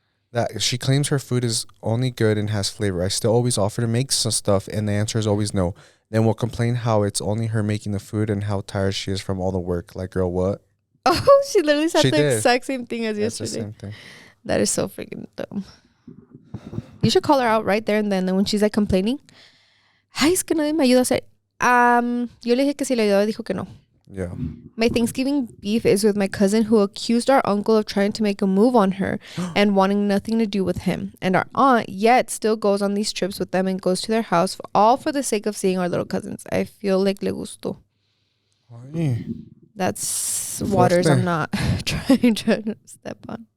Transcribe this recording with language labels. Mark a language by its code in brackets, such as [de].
[en] That she claims her food is only good and has flavor. I still always offer to make some stuff and the answer is always no. Then we'll complain how it's only her making the food and how tired she is from all the work. Like, girl, what? Oh, she literally said the exact same thing as yesterday. The same thing. That is so freaking dumb. You should call her out right there and then when she's like complaining. [es] Ay, es que nadie me ayuda a hacer. Yo le dije que si le ayudaba, dijo que no. [en] Yeah. My Thanksgiving beef is with my cousin who accused our uncle of trying to make a move on her and wanting nothing to do with him. And our aunt yet still goes on these trips with them and goes to their house all for the sake of seeing our little cousins. I feel like [es] le gustó. Ay. [en] That's waters I'm not trying to step on.